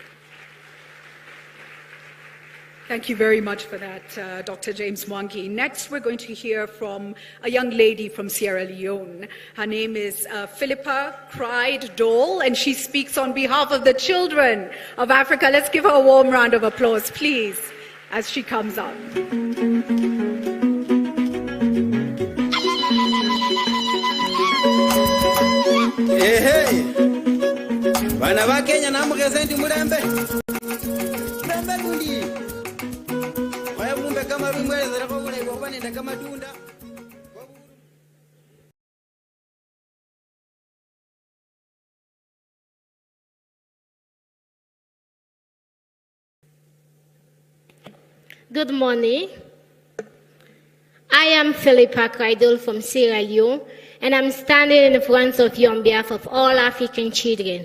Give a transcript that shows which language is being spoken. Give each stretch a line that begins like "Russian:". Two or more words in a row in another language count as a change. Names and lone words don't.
English: Thank you very much for that, Dr. James Mwangi. Next, we're going to hear from a young lady from Sierra Leone. Her name is Philippa Cried Dole, and she speaks on behalf of the children of Africa. Let's give her a warm round of applause, please, as she comes up. Hey, hey.
Luyia: Bana ba Kenya namugezenti mulembe. Mulembe lundi. Waya mumbe kama bimwelezera ko bule ko banenda kama tunda.
English: Good morning. I am Philippa Cridle from Sierra Leone, and I'm standing in front of you on behalf of all African children.